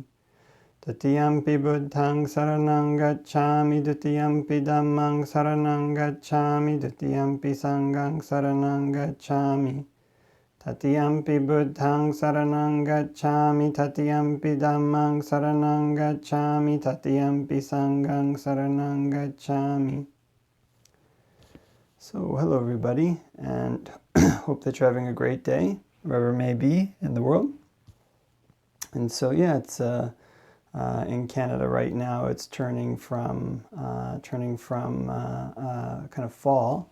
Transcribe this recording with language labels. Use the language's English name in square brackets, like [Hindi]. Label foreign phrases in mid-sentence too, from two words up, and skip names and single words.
[Pali] Tatiyampi buddhang saranang gacchami, dutiyampi dhammang saranang gacchami, dutiyampi sanghang saranang gacchami. Tatiyampi buddhang saranang gacchami, tatiyampi dhammang saranang gacchami, tatiyampi sanghang saranang gacchami. [English] So hello everybody, and hope that you're having a great day, wherever it may be in the world. And so yeah, it's in Canada right now, it's turning from kind of fall.